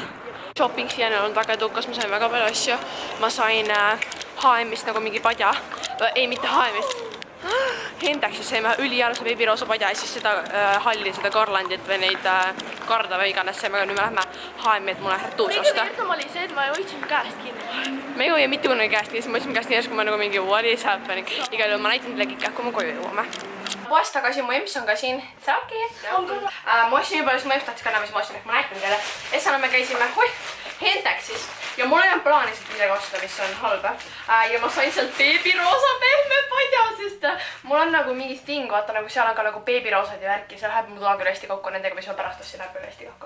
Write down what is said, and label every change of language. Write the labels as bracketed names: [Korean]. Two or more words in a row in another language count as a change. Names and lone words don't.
[Estonian] Shopping siiani on väga edukas, ma sain väga palju asju. Ma sain H&M-ist nagu mingi padja. Ei, mitte H&M-ist. Hentexis saime ülijaluse beebiroosa padja ja siis seda halli, seda garlandit või neid karda või iganes saime, aga nüüd me lähme H&M-i, et mulle retuusi osta. Kõige oli see, et ma hoidsin käest kinni. Me ei hoia mitte kunagi käest kinni, siis ma hoidsin käest kinni, kui ma nagu mingi [English] what is happening. [Estonian] Igal juhul ma näitan teile kõik, kui me koju jõuame. Poest tagasi, mu emps on ka siin. See okei. Ma ostsin juba, siis mu emps tahtis ka näha, mis ma ostsin, ehk ma näitan teile. Essana me käisime Hentexis ja mul ei olnud plaanis midagi osta, mis on halba. Ja ma sain sealt beebiroosa pehme padja, sest mul on nagu mingi ting, vaata nagu seal on ka nagu beebiroosad ja värki, seal läheb mu toa küll hästi kokku nendega, mis ma pärast ostsin, läheb küll hästi kokku.